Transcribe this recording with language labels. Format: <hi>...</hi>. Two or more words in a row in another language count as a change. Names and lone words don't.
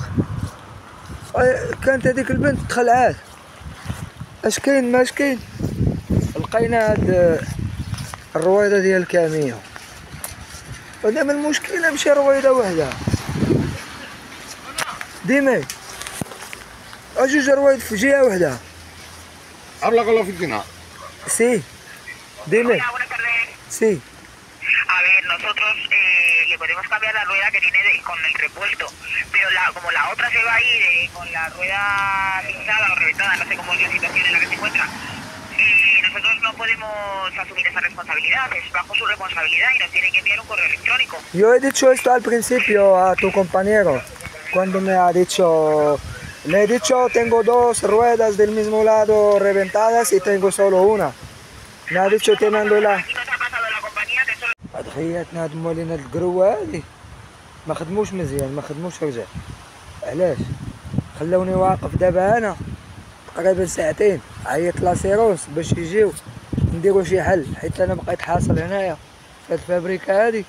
<ar>كانت هذيك البنت تخلعات. اش كاين ماش كاين؟ لقينا هاد الرويضه ديال الكاميون. ودابا المشكله ماشي رويضه وحده، ديما جوج روايض في جهه وحده.</ar> <es>Habla con la oficina. Sí, dime. Hola, buenas tardes. Sí. A ver, nosotros le podemos cambiar la rueda que tiene con el repuesto, pero como la otra se va a ir con la rueda pinchada o reventada, no sé cómo es la situación en la que se encuentra, nosotros no podemos asumir esa responsabilidad, es bajo su responsabilidad y nos tiene que enviar un correo electrónico. Yo he dicho esto al principio a tu compañero, cuando me ha dicho, le he dicho tengo dos ruedas del mismo lado reventadas y tengo solo una. Me ha dicho te mando la. Aquí nos ha pasado en la compañía que solo...</es> <ar>هاد خياتنا هاد موالين هاد القروة هادي ما خدموش مزيان، ما خدموش رجال. علاش؟ خلوني واقف دابا انا تقريبا ساعتين، عيطت لاسيروس باش يجيو نديرو شي حل، حيت انا بقيت حاصل هنايا في هاد الفابريكا هادي.</ar>